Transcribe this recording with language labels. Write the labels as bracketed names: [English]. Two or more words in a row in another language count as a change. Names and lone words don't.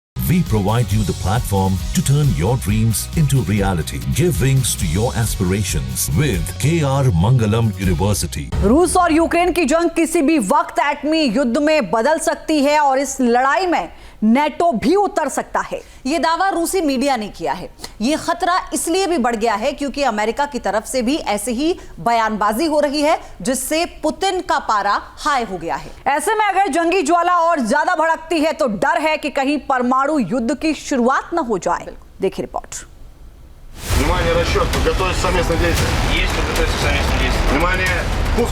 [English] We provide you the platform to turn your dreams into reality. Give wings to your aspirations with KR Mangalam University. [Hindi] रूस और यूक्रेन की जंग किसी भी वक्त एटमी युद्ध में बदल सकती है और इस लड़ाई में नेटो भी उतर सकता है। यह दावा रूसी मीडिया ने किया है। यह खतरा इसलिए भी बढ़ गया है क्योंकि अमेरिका की तरफ से भी ऐसे ही बयानबाजी हो रही है, जिससे पुतिन का पारा हाई हो गया है। ऐसे में अगर जंगी ज्वाला और ज्यादा भड़कती है तो डर है कि कहीं परमाणु युद्ध की शुरुआत न हो जाए। देखिए रिपोर्ट। [Russian] Внимание, расчет, подготовить совместное действие. Есть подготовиться к совместному действию. Внимание, пуск.